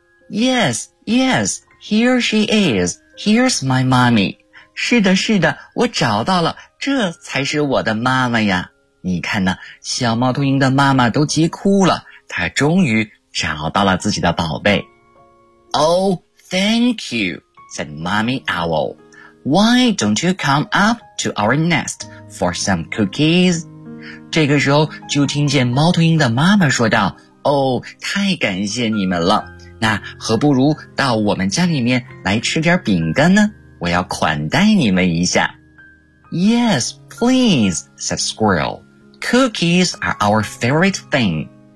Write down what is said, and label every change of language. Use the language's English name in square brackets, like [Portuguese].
[English] Yes, yes. Here she is. Here's my mommy. [Chinese] 是的，是的，我找到了，这才是我的妈妈呀。你看呢，小猫头鹰的妈妈都急哭了，她终于找到了自己的宝贝。 [English] Oh, thank you, said Mommy Owl. Why don't you come up to our nest for some cookies? [Chinese] 这个时候就听见猫头鹰的妈妈说道，太感谢你们了。那何不如到我们家里面来吃点饼干呢？我要款待你们一下。 [English] Yes, please, said Squirrel. Cookies are our favorite thing.